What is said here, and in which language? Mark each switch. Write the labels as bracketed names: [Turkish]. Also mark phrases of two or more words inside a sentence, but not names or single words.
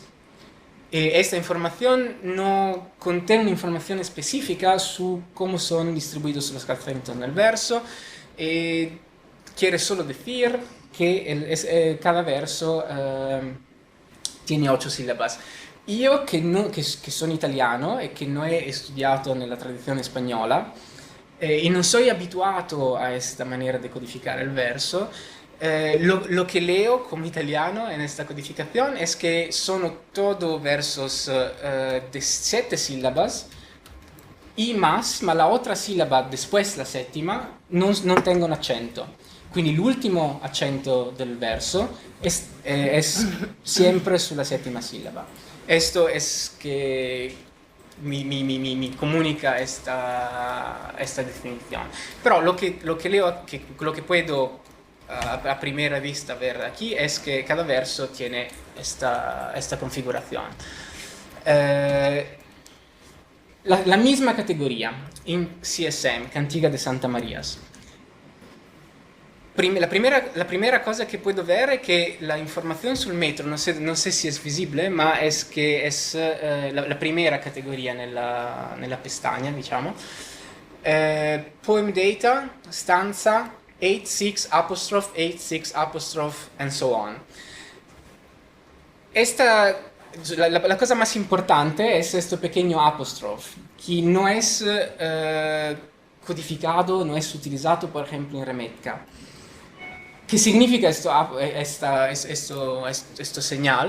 [Spanish] Esta información no contiene una información específica sobre cómo son distribuidos los acentos en el verso, quiere solo decir que cada verso tiene 8 sílabas. Yo que [Italian] sono italiano e che non he studiato nella tradizione spagnola e non soy abituato a questa maniera di codificare il verso, [Spanish] lo que leo como italiano en esta codificación es que son todos versos de 7 sílabas y más, ma la otra sílaba después la séptima non tengo un accento. [Italian] Quindi l'ultimo accento del verso [Spanish] es siempre [Italian] sulla settima sílaba. [Spanish] Esto es que [Italian] mi comunica [Spanish] esta definición. Pero lo que leo, lo que puedo a primera vista ver aquí es que cada verso tiene esta configuración. La misma categoría en CSM, Cantiga de Santa Marías. La primera cosa que puedo ver es que la información sul metro, no sé si es visible, ma es que es la primera categoría nella pestaña, diciamo. [English] Poem data, stanza, 86 apostrophe, 86 apostrophe, and so on. [Spanish] La cosa más importante es este pequeño apostrophe, que no es codificado, no es utilizado, por ejemplo, en Remetka. ¿Qué significa esto señal?